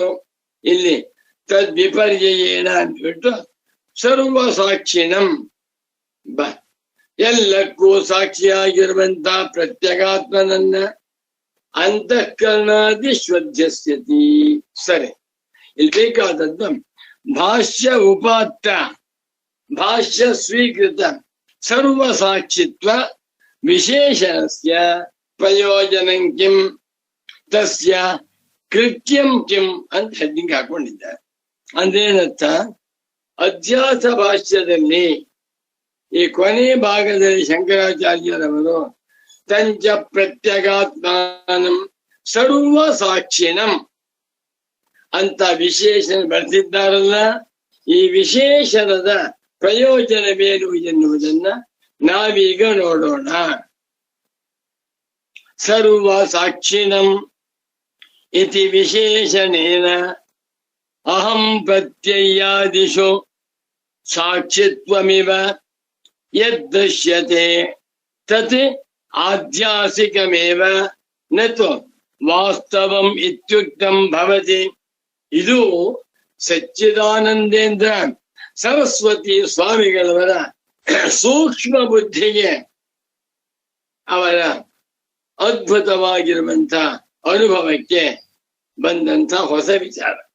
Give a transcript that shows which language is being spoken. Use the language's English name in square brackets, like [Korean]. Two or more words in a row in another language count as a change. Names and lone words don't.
[Kannada] ಇಲ್ಲಿ ತದ್ವಿಪರ್ಯಯೇನ ಅಂದ್ಬಿಟ್ಟು ಸರ್ವಸಾಕ್ಷಿಣಂ ಎಲ್ಲಕ್ಕೂ ಸಾಕ್ಷಿಯಾಗಿರುವಂತ ಪ್ರತ್ಯಗಾತ್ಮನನ್ನ [Sanskrit] ಅಂತಃಕರಣಾದಿ ಶ್ವಧ್ಯಸ್ಯತಿ. [Kannada] ಸರಿ, ಇಲ್ಲಿ ಬೇಕಾದದ್ದು [Sanskrit] ಭಾಷ್ಯ ಉಪಾತ್ತ ಭಾಷ್ಯ ಸ್ವೀಕೃತ ಸರ್ವಸಾಕ್ಷಿತ್ವ ವಿಶೇಷಣಸ್ಯ ಪ್ರಯೋಜನಂ ಕಿಂ ತಸ್ಯ ಕೃತ್ಯಂ ಕಿಂ [Kannada] ಅಂತ ಹೆಡ್ಡಿಂಗ್ ಹಾಕೊಂಡಿದ್ದಾರೆ. ಅಂದ್ರೇನರ್ಥ? ಅಧ್ಯಾಸ ಭಾಷ್ಯದಲ್ಲಿ ಈ ಕೊನೆ ಭಾಗದಲ್ಲಿ ಶಂಕರಾಚಾರ್ಯರವರು [Sanskrit] ತಂಚ ಪ್ರತ್ಯಗಾತ್ಮಾನಂ ಸರ್ವಸಾಕ್ಷಿಣಂ [Kannada] ಅಂತ ವಿಶೇಷಣ ಬಳಸಿದ್ದಾರಲ್ಲ, ಈ ವಿಶೇಷಣದ ಪ್ರಯೋಜನವೇನು ಎನ್ನುವುದನ್ನ ನಾವೀಗ ನೋಡೋಣ. [Sanskrit] ಸರ್ವಸಾಕ್ಷಿಣಂ ಇತಿ ವಿಶೇಷಣೇನ ಅಹಂ ಪ್ರತ್ಯಯಾದಿಷು ಸಾಕ್ಷಿತ್ವಮಿವ ಯದ್ದಶ್ಯತೆ ತತ್ ಆಧ್ಯಾಸಿಕಮೇವ ನತು ವಾಸ್ತವಂ ಇತ್ಯುಕ್ತಂ ಭವತಿ. [Kannada] ಇದು ಸಚ್ಚಿದಾನಂದೇಂದ್ರ ಸರಸ್ವತಿ ಸ್ವಾಮಿಗಳವರ ಸೂಕ್ಷ್ಮ ಬುದ್ಧಿಗೆ, ಅವರ ಅದ್ಭುತವಾಗಿರುವಂತ ಅನುಭವಕ್ಕೆ ಬಂದಂತ ಹೊಸ ವಿಚಾರ.